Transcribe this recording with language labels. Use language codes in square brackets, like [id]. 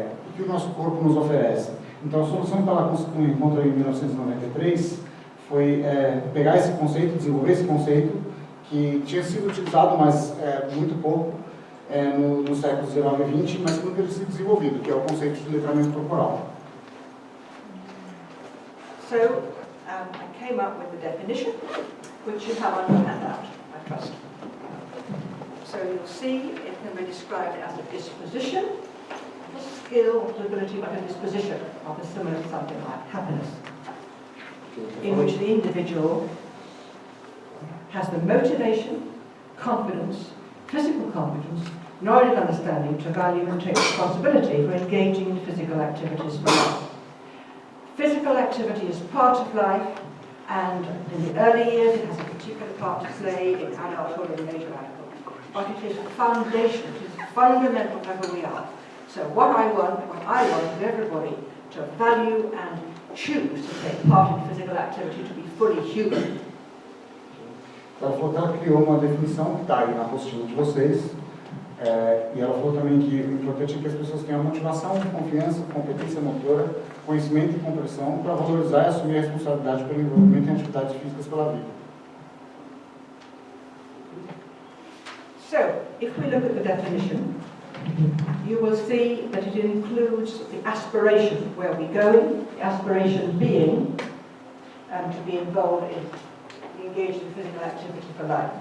[pt] O que o nosso corpo nos oferece? Então, a solução que ela encontrou em 1993 foi pegar esse conceito, desenvolver esse conceito, que tinha sido utilizado, mas muito pouco, nos séculos XIX e XX, mas que nunca tinha sido desenvolvido, que é o conceito de letramento corporal. [en] So, I came up with the definition, which you have on your handout, I trust. So you'll see it can be described as a disposition, a skill, ability, like a disposition of a similar to something like happiness, in which the individual has the motivation, confidence, physical competence, knowledge and understanding to value and take responsibility for engaging in physical activities for life. Physical activity is part of life, and in the early years it has a particular part to play in adulthood and later adulthood. But it is a foundation, it is fundamental to who we are. So what I want is everybody to value and choose to take part in physical activity, to be fully human. [pt] Ela falou que ela criou uma definição que está aí na apostila de vocês, e ela falou também que o importante é que as pessoas tenham motivação, confiança, competência motora, conhecimento e compreensão para valorizar e assumir a responsabilidade pelo envolvimento em atividades físicas pela vida. [en] So, if we look at the definition, you will see that it includes the aspiration, where we're going, the aspiration being to be involved in, engaged in physical activity for life.